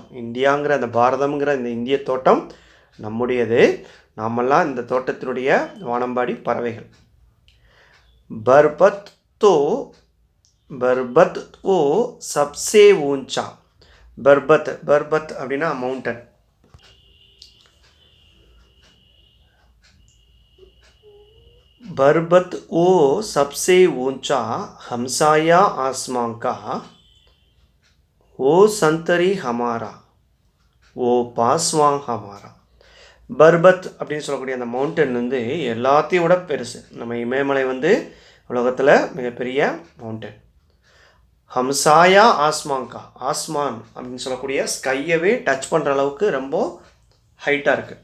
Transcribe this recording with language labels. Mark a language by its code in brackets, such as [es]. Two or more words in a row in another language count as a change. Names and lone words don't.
[ta] இந்தியாங்கிற அந்த பாரதம்ங்கிற இந்த இந்திய தோட்டம் நம்முடையது. நாமெல்லாம் இந்த தோட்டத்தினுடைய வானம்பாடி பறவைகள். [hi] पर्बत वो सबसे ऊँचा पर्बत पर्बत [ta] அப்படின்னா மவுண்டன். [hi] बरबत वो सबसे ऊंचा हमसाया आसमां का वो संतरी हमारा वो पासवां हमारा. [ta] பர்பத் அப்படின்னு சொல்லக்கூடிய அந்த மவுண்டன் வந்து எல்லாத்தையும் விட பெருசு. நம்ம இமயமலை வந்து உலகத்தில் மிகப்பெரிய மவுண்டன். [hi] हमसाया आसमाँ का [ta] ஆஸ்மான் அப்படின்னு சொல்லக்கூடிய ஸ்கையவே டச் பண்ணுற அளவுக்கு ரொம்ப ஹைட்டாக இருக்குது.